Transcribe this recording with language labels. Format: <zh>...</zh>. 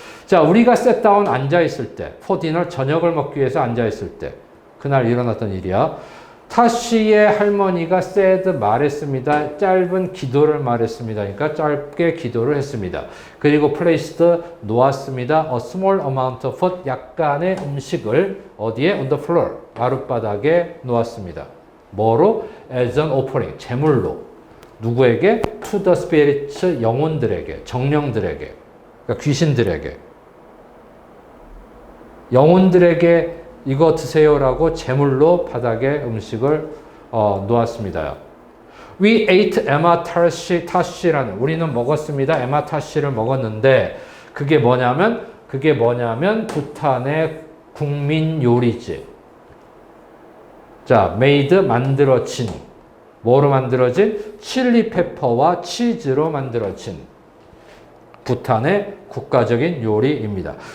<ko>자, 우리가 셋다운 앉아있을 때</ko> <en>for dinner</en> <ko>저녁을 먹기 위해서 앉아있을 때 그날 일어났던 일이야. 타쉬의 할머니가 said 말했습니다. 짧은 기도를 말했습니다. 그러니까 짧게 기도를 했습니다. 그리고 placed 놓았습니다.</ko> <en>A small amount of food</en> <ko>약간의 음식을 어디에?</ko> <en>On the floor</en> <ko>마룻바닥에 놓았습니다. 뭐로?</ko> <en>As an offering</en> <ko>제물로 누구에게?</ko> <en>To the spirits</en> <ko>영혼들에게 정령들에게 그러니까 귀신들에게 영혼들에게 이거 드세요라고 제물로 바닥에 음식을 놓았습니다.</ko> <en>We ate Emma Tashi라는</en> <ko>우리는 먹었습니다. 에마 타시를 먹었는데 그게 뭐냐면 부탄의 국민 요리지. 자, made 만들어진 뭐로 만들어진? 칠리 페퍼와 치즈로 만들어진 부탄의 국가적인 요리입니다.</ko>